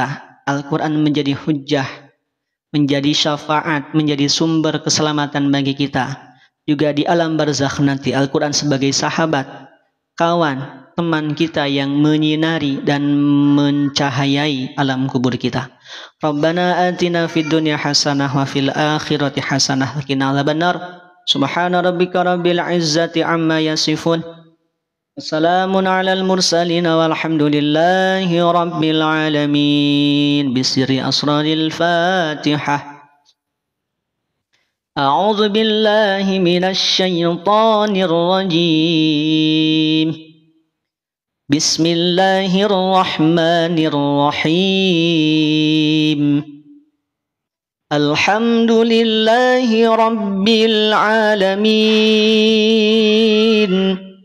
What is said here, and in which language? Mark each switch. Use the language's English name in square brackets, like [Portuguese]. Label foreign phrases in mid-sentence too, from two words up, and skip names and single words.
[Indonesian] Al-Quran menjadi hujjah, menjadi syafaat, menjadi sumber keselamatan bagi kita. Juga di alam barzakh nanti, Al-Quran sebagai sahabat, kawan, teman kita yang menyinari dan mencahayai alam kubur kita. [Arabic] ربنا آتنا في الدنيا حسنة وفي الآخرة حسنة وقنا عذاب النار. سبحان ربك رب العزة عما يصفون. السلام على المرسلين والحمد لله رب العالمين. بسر أسرار الفاتحة. أعوذ بالله من الشيطان الرجيم. Bismillahirrahmanirrahim. الحمد لله رب العالمين.